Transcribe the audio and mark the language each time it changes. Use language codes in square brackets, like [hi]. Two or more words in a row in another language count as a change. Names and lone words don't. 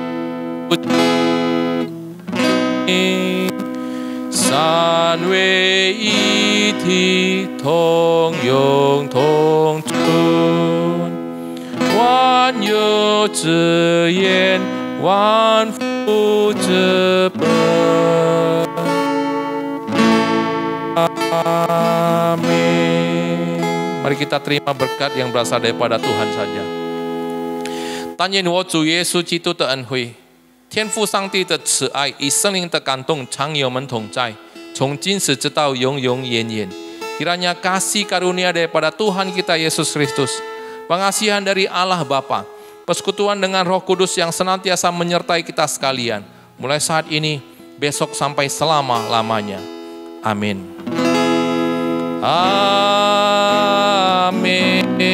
[zh] 三位一体，同用同存，万有之源，万福之本。Amin. [id] Mari kita terima berkat yang berasal daripada Tuhan saja. [zh] 但愿我主耶稣基督的恩惠，天父上帝的慈爱与圣灵的感动常与我们同在， 从今时直到永永远远. [id] Kiranya kasih karunia daripada Tuhan kita Yesus Kristus, pengasihan dari Allah Bapa, persekutuan dengan Roh Kudus yang senantiasa menyertai kita sekalian, mulai saat ini, besok sampai selama-lamanya. Amin. Amin.